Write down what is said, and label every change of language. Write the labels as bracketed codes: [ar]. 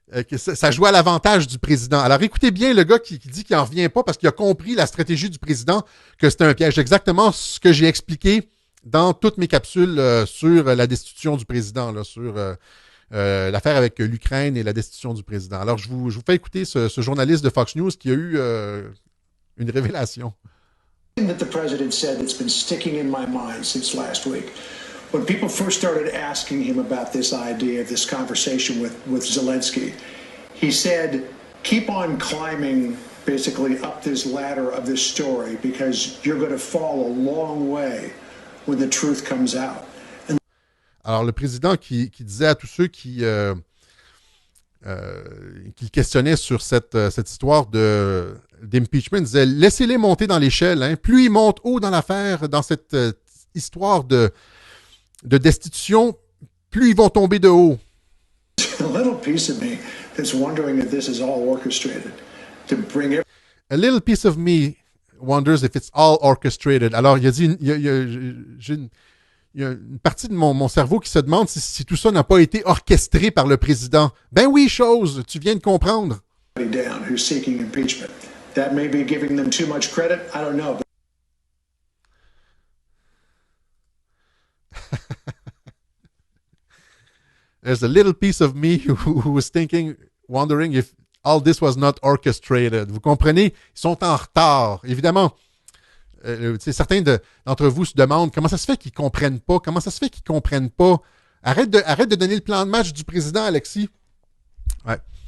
[fr] Que ça jouait à l'avantage du président. Alors écoutez bien le gars qui dit qu'il n'en revient pas parce qu'il a compris la stratégie du président, que c'était un piège. Exactement ce que j'ai expliqué dans toutes mes capsules sur la destitution du président, là, sur l'affaire avec l'Ukraine et la destitution du président. Alors je vous fais écouter ce journaliste de Fox News qui a eu une révélation. [en] That the president said that's been sticking in my mind since last week. When people first started asking him about this idea, this conversation with Zelensky, he said, keep on climbing basically up this ladder of this story because you're going to fall a long way when the truth comes out. [fr] Alors, le président qui disait à tous ceux qui le questionnaient sur cette histoire d'impeachment, disait, laissez-les monter dans l'échelle. Hein. Plus ils montent haut dans l'affaire, dans cette histoire de destitution, plus ils vont tomber de haut. [en] A little piece of me that's wondering if this is all orchestrated to bring it. A little piece of me wonders if it's all orchestrated. [fr] Alors, il a dit, il y a une partie de mon cerveau qui se demande si tout ça n'a pas été orchestré par le président. Ben oui, chose, tu viens de comprendre. [en] Down who's seeking impeachment. That may be giving them too much credit. I don't know. There's a little piece of me who was wondering if all this was not orchestrated. [fr] Vous comprenez? Ils sont en retard. Évidemment, certains d'entre vous se demandent comment ça se fait qu'ils ne comprennent pas. Comment ça se fait qu'ils ne comprennent pas? Arrête de donner le plan de match du président, Alexis. Ouais.